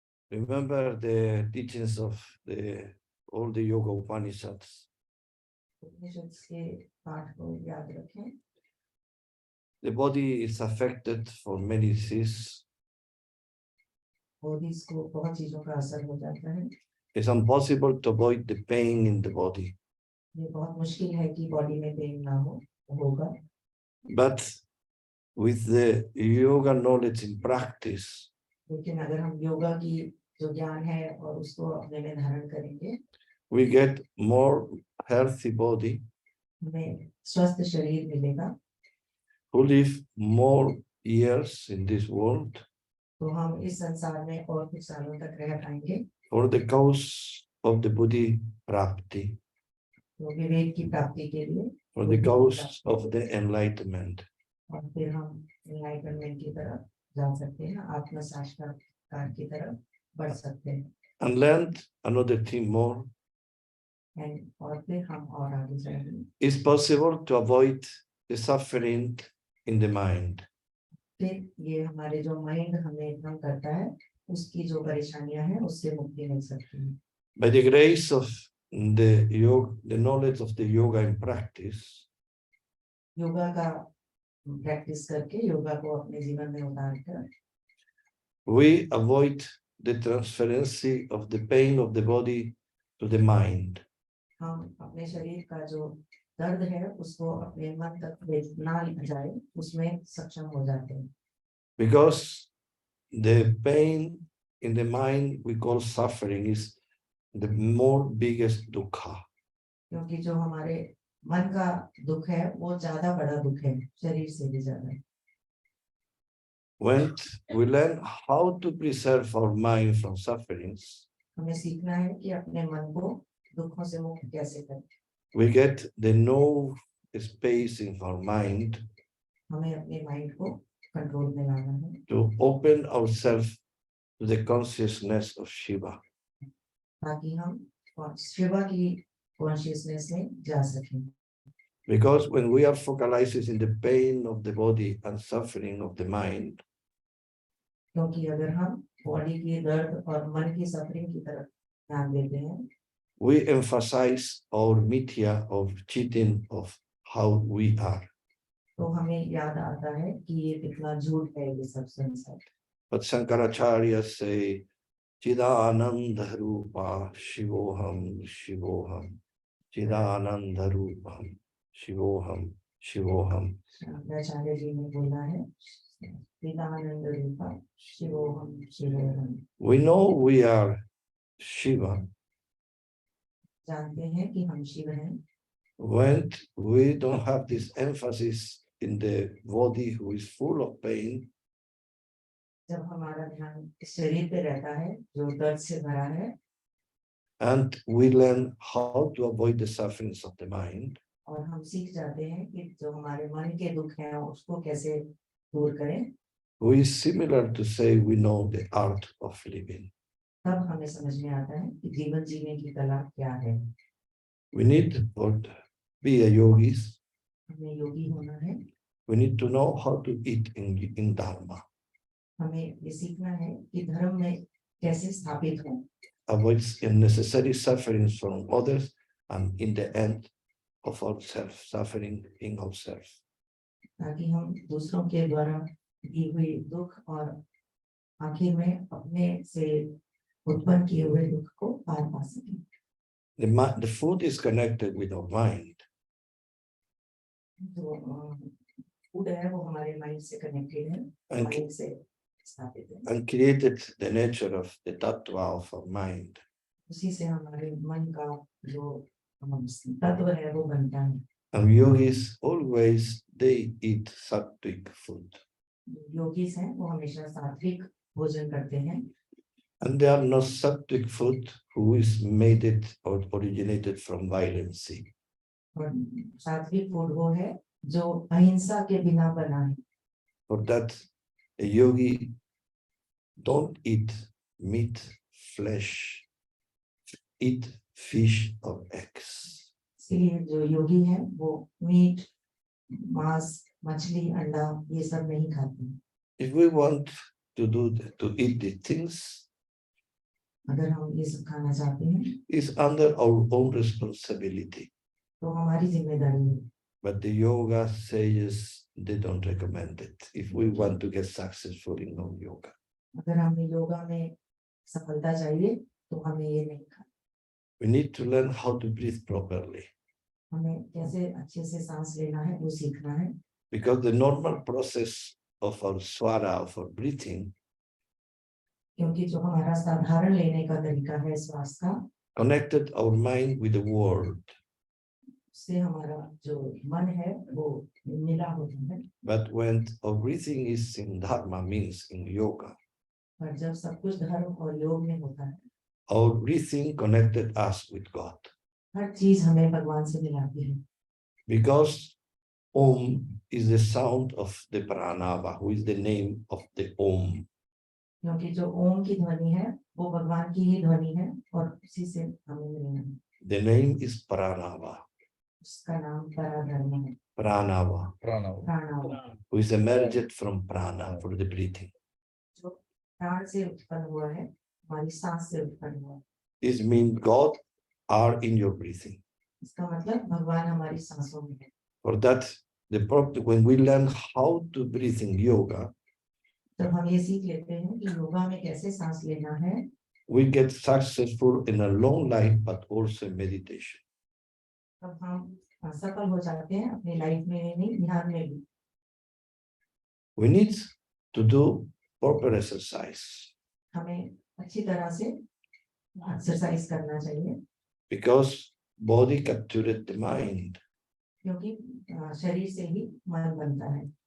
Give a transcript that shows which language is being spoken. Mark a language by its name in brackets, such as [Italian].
[English] Remember the teachings of all the Yoga Upanishads. [Hindi] उपनिषद के पाठ को याद रखें। [English] The body is affected for many diseases. [Hindi] Bodies को बहुत चीजों का असर हो जाता है। [English] It's impossible to avoid the pain in the body. [Hindi] ये बहुत मुश्किल है कि बॉडी में पेन ना होगा। [English] But with the yoga knowledge in practice, [Hindi] लेकिन अगर हम योगा की जो ज्ञान है और उसको अपने में धारण करेंगे, [English] we get more healthy body, [Hindi] हमें स्वस्थ शरीर मिलेगा, [English] who live more years in this world [Hindi] तो हम इस संसार में और कुछ सालों तक रह पाएंगे। [English] for the cause of the Buddhi Prapti, [Hindi] तो विवेक की प्राप्ति के लिए, [English] for the cause of the enlightenment. [Hindi] और फिर हम एनलाइटनमेंट की तरफ जा सकते हैं, आत्म साक्षात्कार की तरफ बढ़ सकते हैं। [English] And learn another thing more. [Hindi] और फिर हम और आगे जाएंगे। [English] It's possible to avoid the suffering in the mind. [Hindi] फिर ये हमारे जो माइंड हमें काम करता है, उसकी जो परेशानियां हैं, उससे मुक्ति मिल सकती है। [English] By the grace of the yoga, the knowledge of the yoga in practice, [Hindi] yoga का प्रैक्टिस करके योगा को अपने जीवन में उतारकर [English] we avoid the transference of the pain of the body to the mind. [Hindi] हम अपने शरीर का जो दर्द है उसको अपने मन तक ना जाए, उसमें सक्षम हो जाते हैं। [English] Because the pain in the mind we call suffering is the more biggest dukkha. [Hindi] क्योंकि जो हमारे मन का दुख है वो ज्यादा बड़ा दुख है, शरीर से भी ज्यादा। [English] When we learn how to preserve our mind from sufferings, [Hindi] हमें सीखना है कि अपने मन को दुखों से मुक्त कैसे करें। [English] we get the no space in our mind [Hindi] हमें अपने माइंड को कंट्रोल में लाना है, [English] to open ourselves to the consciousness of Shiva. [Hindi] ताकि हम शिवा की कॉन्शियसनेस में जा सकें। [English] Because when we are focalized in the pain of the body and suffering of the mind, [Hindi] क्योंकि अगर हम बॉडी की दर्द और मन की सफरिंग की तरफ ध्यान देते हैं, [English] we emphasize our mithya of cheating of how we are. [Hindi] तो हमें याद आता है कि ये कितना झूठ है ये सब संसार। [English] But Shankaracharya say, [Sanskrit] Chidananda Rupa Shivoham Shivoham [English] Chidananda Rupam Shivoham Shivoham. [Hindi] Shankaracharya ji ने बोला है, [Sanskrit] चिदानंद रूपा शिवोहम शिवोहम। [English] We know we are Shiva [Hindi] जानते हैं कि हम शिव हैं, [English] when we don't have this emphasis in the body who is full of pain. [Hindi] जब हमारा ध्यान इस शरीर पे रहता है जो दर्द से भरा है, [English] And we learn how to avoid the sufferings of the mind. [Hindi] और हम सीख जाते हैं कि जो हमारे मन के दुख हैं उसको कैसे दूर करें। [English] We is similar to say we know the art of living. [Hindi] तब हमें समझ में आता है कि जीवन जीने की कला क्या है। [English] We need to be a yogis. [Hindi] हमें योगी होना है, [English] We need to know how to eat in Dharma. [Hindi] हमें ये सीखना है कि धर्म में कैसे स्थापित हो, [English] Avoid unnecessary sufferings from others and in the end of ourselves, suffering in ourselves. [Hindi] ताकि हम दूसरों के द्वारा दी हुई दुख और आखिर में अपने से उत्पन्न किए हुए दुख को पार पा सकें। [English] The food is connected with our mind. [Hindi] जो फूड है वो हमारे माइंड से कनेक्टेड है, [English] And [Hindi] माइंड से स्थापित है। [English] and created the nature of the tattva of our mind. [Hindi] उसी से हमारे मन का जो तत्व है वो बनता है। [English] And yogis always they eat sattvic food. [Hindi] Yogis हैं वो हमेशा सात्विक भोजन करते हैं। [English] And they are not sattvic food who is made it or originated from violence. [Hindi] और सात्विक फूड वो है जो अहिंसा के बिना बना है। [English] For that, a yogi don't eat meat, flesh, eat fish or eggs. [Hindi] इसलिए जो योगी है वो मीट, मांस, मछली, अंडा ये सब नहीं खाते। [English] If we want to eat the things, [Hindi] अगर हम ये सब खाना चाहते हैं [English] is under our own responsibility. [Hindi] तो हमारी जिम्मेदारी है। [English] But the yoga says they don't recommend it if we want to get successful in our yoga. [Hindi] अगर हमें योगा में सफलता चाहिए तो हमें ये नहीं खाना। [English] We need to learn how to breathe properly. [Hindi] हमें कैसे अच्छे से सांस लेना है वो सीखना है। [English] Because the normal process of our swara, of our breathing, [Hindi] क्योंकि जो हमारा साधारण लेने का तरीका है श्वास का, [English] connected our mind with the world. [Hindi] उससे हमारा जो मन है वो मिला होता है। [English] But when our breathing is in dharma, means in yoga, [Hindi] पर जब सब कुछ धर्म और योग में होता है, [English] our breathing connected us with God. [Hindi] हर चीज हमें भगवान से मिलाती है। [English] Because Om is the sound of the pranava, who is the name of the Om. [Hindi] क्योंकि जो ओम की ध्वनि है वो भगवान की ही ध्वनि है और उसी से हमें मिलना है। [English] The name is pranava. [Hindi] उसका नाम पराधर्म है। [English] Pranava, [Hindi] प्राणाव, [English] who is emerged from prana for the breathing. [Hindi] जो प्राण से उत्पन्न हुआ है, हमारी सांस से उत्पन्न हुआ है। [English] This means God are in your breathing. [Hindi] इसका मतलब भगवान हमारी सांसों में है। [English] For that, when we learn how to breathe in yoga, [Hindi] जब हम ये सीख लेते हैं कि योगा में कैसे सांस लेना है, [English] we get successful in a long life, but also in meditation. [Hindi] तब हम सफल हो जाते हैं अपनी लाइफ में नहीं, ध्यान में भी। [English] We need to do proper exercise. [Hindi] हमें अच्छी तरह से एक्सरसाइज करना चाहिए। [English] Because body captured the mind. [Hindi] क्योंकि शरीर से ही मन बनता है।